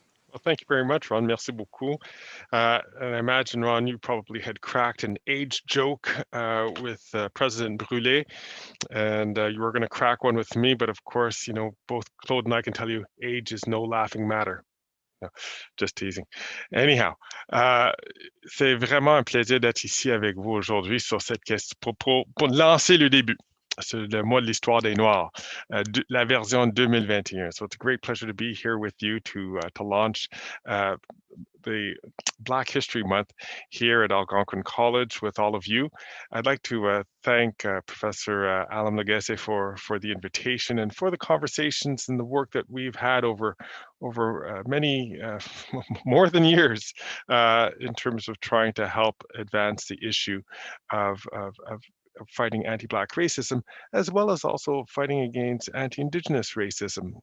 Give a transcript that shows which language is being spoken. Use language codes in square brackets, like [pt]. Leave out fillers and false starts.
[en] Well, thank you very much, Ron. [fr] Merci beaucoup. [en] And I imagine, Ron, you probably had cracked an age joke with President Brule, and you were going to crack one with me. But of course, you know, both Claude and I can tell you age is no laughing matter. No, just teasing. [fr] Anyhow, c'est vraiment un plaisir d'être ici avec vous aujourd'hui sur cette question pour lancer le début. sur le mois de l'histoire des Noirs, la version 2021. [en] So it's a great pleasure to be here with you to launch the Black History Month here at Algonquin College with all of you. I'd like to thank Professor Alam Lagese for the invitation and for the conversations and the work that we've had over many, more than years, in terms of trying to help advance the issue of fighting anti-Black racism, as well as also fighting against anti-Indigenous racism.